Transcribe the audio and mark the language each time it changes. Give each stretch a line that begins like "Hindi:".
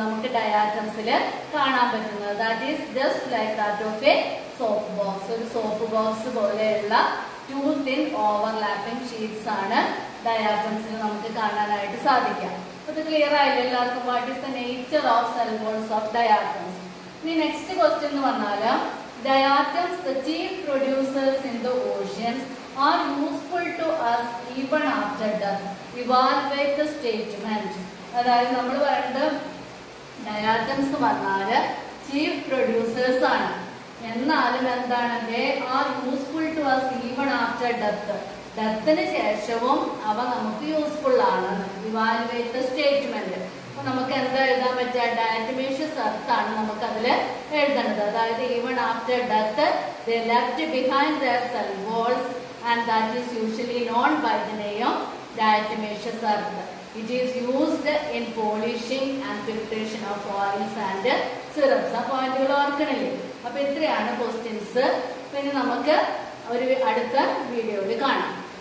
Malayalam: നമുക്ക് ഡയാറ്റംസിൽ കാണാൻ പറ്റുന്നത്.
English: That is just like that of a soap box.
Malayalam: ഒരു സോപ്പ് ബോക്സ് പോലെയുള്ള 2 തിൻ ഓവർലാപ്പിംഗ് ഷീറ്റ്സ് ആണ് ഡയാറ്റംസിൽ നമുക്ക് കാണാനായിട്ട് സാധിക്കുക. അത് ക്ലിയർ ആയില്ല എല്ലാവർക്കും?
English: What is the nature of cell walls of diatoms.
Malayalam: ഇനി നെക്സ്റ്റ് ക്വസ്റ്റ്യൻ എന്ന് പറഞ്ഞാല്,
English: diatoms, the chief producers in the oceans, are useful to us even after death. Evaluate the statement.
Malayalam: അതായത് നമ്മൾ പറയുന്നത് ഡയാറ്റംസ് എന്ന് പറഞ്ഞാല് ചീഫ് പ്രൊഡ്യൂസേഴ്സ് ആണ്. എന്നാലും എന്താണ്?
English: they are useful to us even after death.
Malayalam: ഡെത്തിന് ശേഷവും അവ നമുക്ക് യൂസ്ഫുൾ ആണ്.
English: Evaluate the statement.
Malayalam: അപ്പൊ നമുക്ക് എന്താ എഴുതാൻ പറ്റുക? ഡയറ്റമേഷ്യസ് എർത്ത് ആണ് നമുക്ക് അതില് എഴുതേണ്ടത്.
English: അതായത് even after death they left behind their cell walls and that is usually known by the name diatomaceous earth. It is used in polishing and filtration of oils and syrups.
Malayalam: ആ പോയിന്റുകൾ ഓർക്കണില്ലേ? അപ്പൊ ഇത്രയാണ് questions. പിന്നെ നമുക്ക് ഒരു അടുത്ത വീഡിയോയിൽ കാണാം.